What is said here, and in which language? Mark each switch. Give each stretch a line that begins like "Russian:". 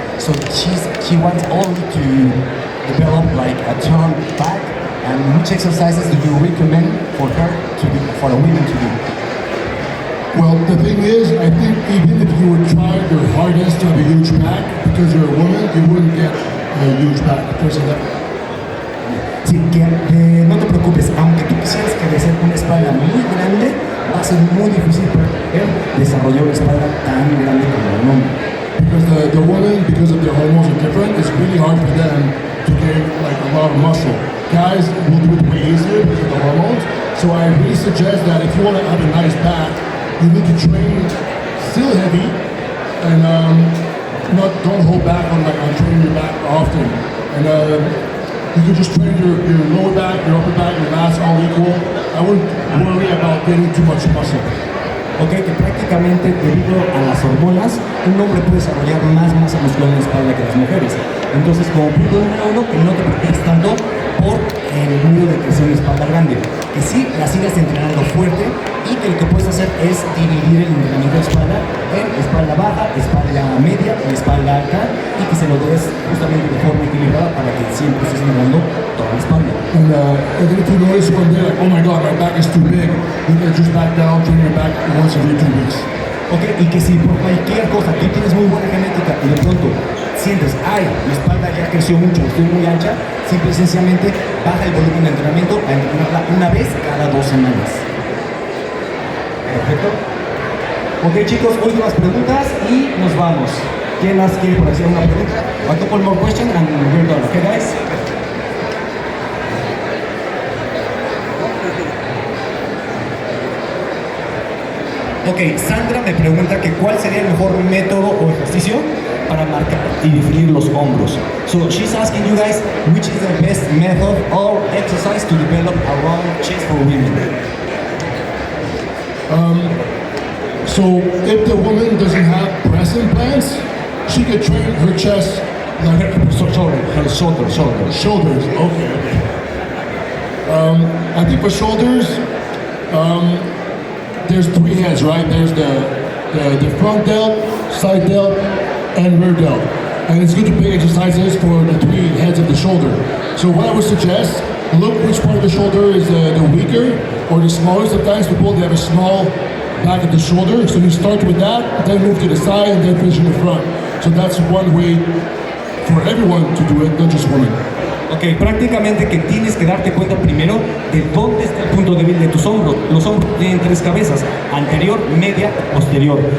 English: So she wants only to develop like a toned back. And which exercises do you recommend for her to do, for a woman to do? Well, the thing is, I think even if you would try your hardest to have a huge back, because you're a woman, you wouldn't get a huge back because of that.
Spanish: Sí, que no te preocupes, aunque tú quisieras crecer una espalda muy grande, va a ser muy difícil para desarrollar una espalda tan grande como un hombre.
English: Because the woman, because of their hormones are different, it's really hard for them to gain like a lot of muscle. Guys will do it way easier because of the hormones. So I really suggest that if you want to have a nice back, you need to train still heavy and don't hold back on training your back often. And you can just train your lower back, your upper back, your lats all equal. I wouldn't worry about getting too much muscle.
Spanish: Ok, que prácticamente debido a las hormonas, un hombre puede desarrollar más masa muscular en la espalda que las mujeres. Entonces, como punto número 1, que no te preocupes tanto por el número de creación de espalda grande. Que sí la sigas entrenando fuerte y que lo que puedes hacer es dividir el entrenamiento de espalda en espalda baja, espalda media y espalda alta y que se lo des justamente de forma equilibrada para que siempre estés entrenando toda la espalda.
English: And then if you notice one day, like, oh my god, my back is too big, you can just back down, train your back once every 2 weeks.
Spanish: Ok, y que si por cualquier cosa tú tienes muy buena genética y de pronto sientes, ay, mi espalda ya creció mucho, estoy muy ancha, simple y sencillamente baja el volumen de entrenamiento a entrenarla una vez cada 2 semanas. Perfecto. Ok chicos, últimas preguntas y nos vamos. ¿Quién más quiere por hacer una pregunta?
English: A couple more questions and we're done, okay guys?
Spanish: Ok, Sandra me pregunta que cuál sería el mejor método o ejercicio para marcar y definir los hombros.
English: So she's asking you guys which is the best method or exercise to develop a round chest for women. So if the woman doesn't have breast implants, she could train her chest like Her shoulders. Okay. I think for shoulders, there's 3 heads, right? There's the front delt, side delt, and rear delt. And it's good to pick exercises for the 3 heads of the shoulder. So what I would suggest, look which part of the shoulder is the weaker or the smallest. Sometimes people, they have a small back of the shoulder. So you start with that, then move to the side, and then finish in the front. So that's one way for everyone to do it, not just women.
Spanish: Ok, prácticamente que tienes que darte cuenta primero de dónde está el punto débil de tus hombros. Los hombros tienen 3 cabezas, anterior, media, posterior.